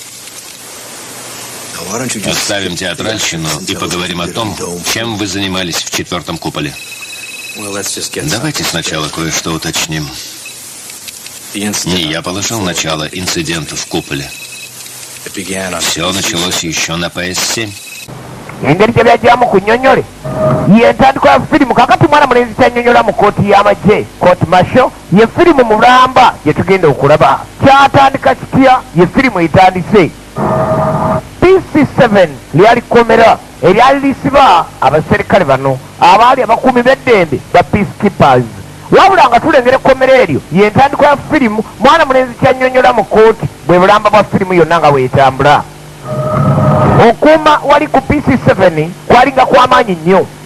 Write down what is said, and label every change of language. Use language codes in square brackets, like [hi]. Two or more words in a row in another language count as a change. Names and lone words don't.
[ru] Оставим театральщину и поговорим о том, чем вы занимались в четвертом куполе. Давайте сначала кое-что уточним. Не я положил начало инциденту в куполе. Все началось еще на ПС-7. [lg] engeri gye byajjamu ku nnyonnyole yentandikwa ya firimu kakati mwana mulenzi kyannyonnyola mu kooti y'amagye kooti masho ye firimu mulamba gye tugenda okulaba kyatandika kitya ye firimu etandise PC7 lyali komera eryali lisiba abaserikale bano abaali abakuumi b'eddembe ba peacekeepers wabula nga tulengera ekkomera eryo yentandikwa ya firimu mwana mulenzi kyannyonnyola mu kooti bwe bulamba bwa firimu yonna nga bwetambula okuuma wali ku PC7 kwalinga kw'amaanyi nnyo